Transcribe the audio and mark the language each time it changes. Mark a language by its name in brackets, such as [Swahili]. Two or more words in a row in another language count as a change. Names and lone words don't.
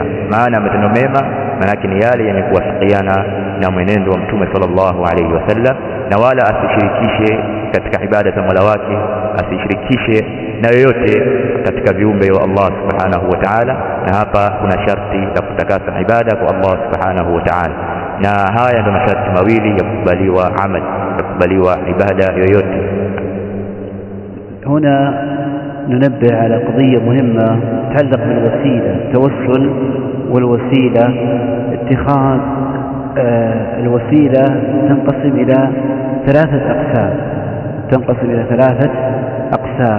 [Swahili] Maana matendo mema manake ni yale yenye kuwafikiana na mwenendo wa Mtume [Arabic] صلى الله عليه وسلم, [Swahili] na wala asishirikishe katika ibada za Mola wake, asishirikishe na yoyote katika viumbe wa Allah [Arabic] سبحانه وتعالى. [Swahili] Na hapa kuna sharti la kutakasa ibada kwa Allah [Arabic] سبحانه وتعالى, [Swahili] na haya ndio masharti mawili ya kukubaliwa amal, ya kukubaliwa ibada yoyote. [Arabic] هنا ننبه على قضية مهمة تتعلق بالوسيلة، التوسل والوسيلة. اتخاذ الوسيلة تنقسم إلى ثلاثة أقسام.